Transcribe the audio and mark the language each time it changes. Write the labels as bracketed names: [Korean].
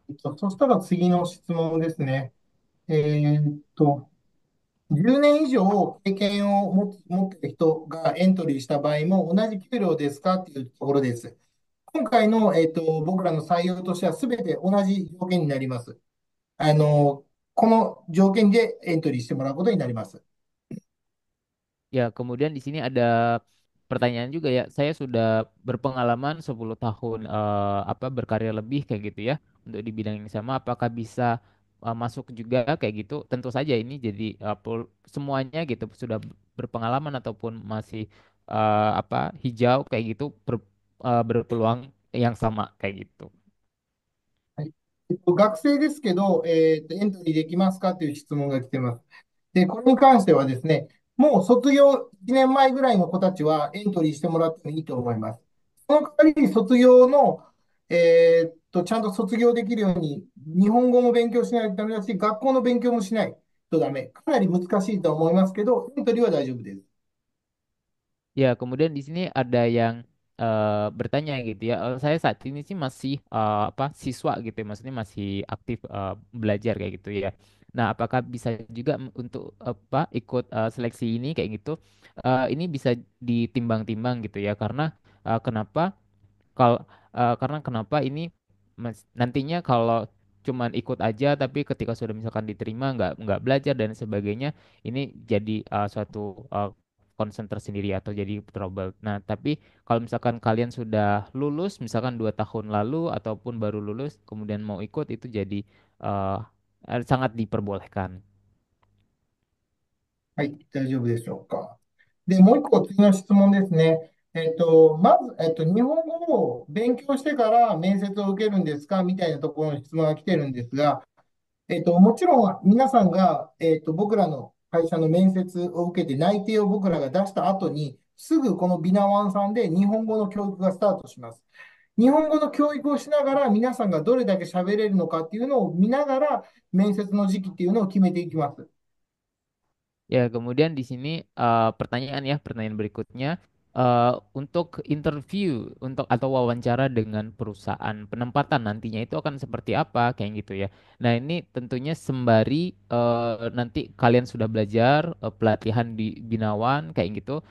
[Japanese] そしたら次の質問ですね。10年以上経験を持っている人がエントリーした場合も同じ給料ですかっていうところです。今回の、僕らの採用としては全て同じ条件になります。この条件でエントリーしてもらうことになります。 [Indonesian] Ya, kemudian di sini ada pertanyaan juga ya. Saya sudah berpengalaman 10 tahun berkarir lebih kayak gitu ya untuk di bidang yang sama. Apakah bisa masuk juga kayak gitu? Tentu saja ini jadi semuanya gitu sudah berpengalaman ataupun masih hijau kayak gitu berpeluang yang sama kayak gitu. [Japanese] はい。学生ですけど、エントリーできますかという質問が来ています。で、これに関してはですね、もう卒業1年前ぐらいの子たちはエントリーしてもらってもいいと思います。その代わり卒業の、ちゃんと卒業できるように、日本語も勉強しないとダメだし、学校の勉強もしないとダメ。かなり難しいと思いますけど、エントリーは大丈夫です。 [Indonesian] Ya, kemudian di sini ada yang bertanya gitu ya. Saya saat ini sih masih siswa gitu ya, maksudnya masih aktif belajar kayak gitu ya. Nah, apakah bisa juga untuk ikut seleksi ini kayak gitu? Ini bisa ditimbang-timbang gitu ya, karena kenapa? Karena kenapa ini nantinya kalau cuman ikut aja tapi ketika sudah misalkan diterima nggak belajar dan sebagainya ini jadi suatu concern tersendiri atau jadi trouble. Nah, tapi kalau misalkan kalian sudah lulus misalkan 2 tahun lalu ataupun baru lulus kemudian mau ikut itu jadi uh, sangat diperbolehkan. [Japanese] はい、大丈夫でしょうか。で、もう一個次の質問ですね。まず、日本語を勉強してから面接を受けるんですかみたいなところの質問が来てるんですが、もちろん皆さんが、僕らの会社の面接を受けて内定を僕らが出した後に、すぐこのビナワンさんで日本語の教育がスタートします。日本語の教育をしながら皆さんがどれだけ喋れるのかっていうのを見ながら面接の時期っていうのを決めていきます。 [Indonesian] Ya, kemudian di sini pertanyaan berikutnya untuk interview untuk atau wawancara dengan perusahaan penempatan nantinya itu akan seperti apa kayak gitu ya. Nah, ini tentunya sembari nanti kalian sudah belajar pelatihan di Binawan kayak gitu.